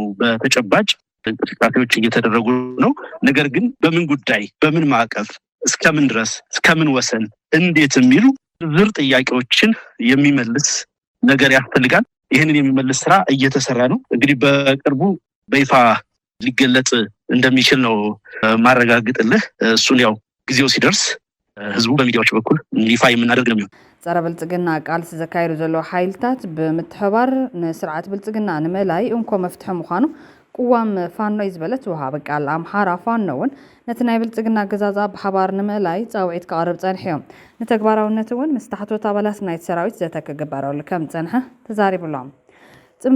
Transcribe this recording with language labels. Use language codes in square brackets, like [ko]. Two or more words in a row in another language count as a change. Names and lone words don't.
[am] በተጨባጭ እንቅስቃሴዎች እየተደረጉ ነው። ነገር ግን በምን ጉዳይ በምን ማዕቀፍ እስከምን ድረስ እስከምን ወሰን እንዴት የሚሉ ዝርዝር ጥያቄዎችን የሚመልስ ነገር ያስፈልጋል። ይህንን የሚመልስ ስራ እየተሰራ ነው። እንግዲህ በቅርቡ በይፋ ሊገለጽ እንደሚችል ነው ማረጋግጥልህ። እሱን ያው ጊዜው ሲደርስ ህዝቡ በሚዲያዎች በኩል ይፋ የምናደርግ ነው። [ti] ጸረ ብልጽግና ቃልሲ ዘካይዱ ዘሎ ሓይልታት ብምትሕባር ንስርዓት ብልጽግና ንምእላይ እንኮ መፍትሒ ምዃኑ ቁዋም ፋኖ ይዝበለት ወሃቢ ቃል ኣምሓራ ፋኖ እውን ነቲ ናይ ብልጽግና ኣገዛዛ ብሓባር ንምእላይ ጻውዒት ከቕርብ ጸኒሖም ንተግባራውነት እውን ምስ ታሕቶት ኣባላት ናይቲ ሰራዊት ዘተክግበረሉ ከም ጸንሐ ተዛሪቡሎም ጽምዶ